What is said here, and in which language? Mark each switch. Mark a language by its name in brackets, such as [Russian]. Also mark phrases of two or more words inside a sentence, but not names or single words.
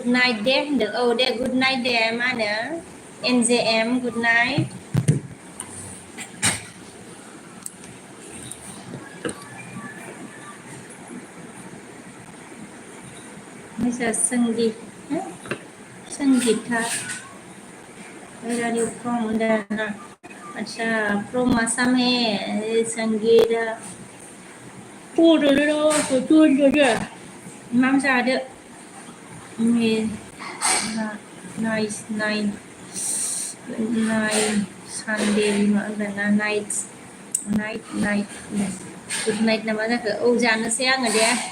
[Bodo] नाइट दे होनदों औ दे [English] good night [Bodo] दे मा होनो एनजेएम [English] good night [Bodo] ओमफ्राय संगीता [English] Where are you from? [Bodo] अच्छा from Assam है संगीता मा जादो [English] nice Sunday [Bodo] मा होनदोंना [English] night good night [Bodo] ना मा जाखो औ जानोसै आङो दे